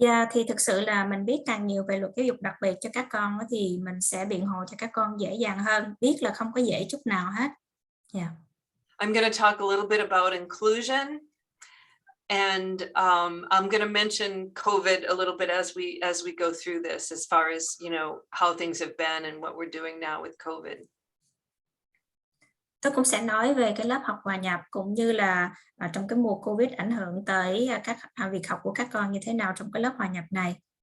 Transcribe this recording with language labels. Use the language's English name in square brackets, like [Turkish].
[Vietnamese] Thì thực sự là mình biết càng nhiều về luật giáo dục đặc biệt cho các con thì mình sẽ biện hộ cho các con dễ dàng hơn. Biết là không có dễ chút nào hết. [English] I'm going to talk a little bit about inclusion, and I'm going to mention COVID a little bit as we go through this, as far as how things have been and what we're doing now with COVID. [Vietnamese] Tôi cũng sẽ nói về cái lớp học hòa nhập cũng như là trong cái mùa Covid ảnh hưởng tới các việc học của các con như thế nào trong cái lớp hòa nhập này.